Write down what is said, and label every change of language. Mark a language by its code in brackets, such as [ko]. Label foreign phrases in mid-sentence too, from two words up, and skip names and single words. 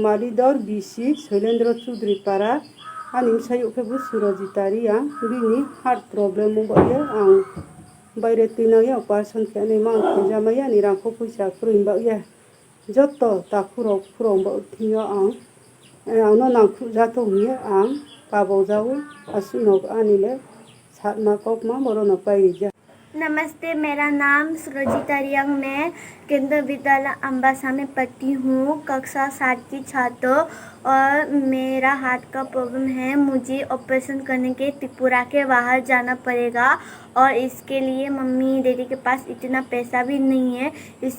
[trp] Malidor BC Shailendra Choudhury Para ani sayuk bu Surajitari ang bini heart problem mo ba ang bayre tinaya operation khane mang khejamaya ni rangkho puisa kruin ba ya joto takhuro khurong ba thiyo ang no nang jato hiya ang pabo jawu asunok anile satma kopma morono pai। [hi] नमस्ते, मेरा नाम सुरजिता रियांग। मैं केंद्रीय विद्यालय अम्बासा में पढ़ती हूँ, कक्षा 7 की छात्र। और मेरा हार्ट का प्रॉब्लम है। मुझे ऑपरेशन करने के त्रिपुरा के बाहर जाना पड़ेगा और इसके लिए मम्मी डैडी के पास इतना पैसा भी नहीं है।